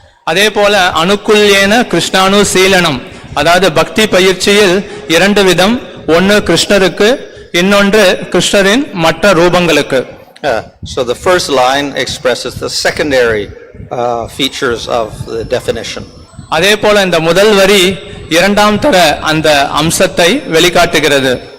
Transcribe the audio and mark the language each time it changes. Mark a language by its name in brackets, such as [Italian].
[Tamil] அதே போல அனுக்குல்யேன கிருஷ்ணானு சீலனம், அதாவது பக்தி பயிற்சியில் இரண்டு விதம், ஒன்று கிருஷ்ணருக்கு, இன்னொன்று கிருஷ்ணரின் மற்ற ரூபங்களுக்கு. [English] So the first line expresses the secondary features of the definition. [Tamil] அதே போல இந்த முதல் வரி இரண்டாம் தர அந்த அம்சத்தை வெளிக்காட்டுகிறது.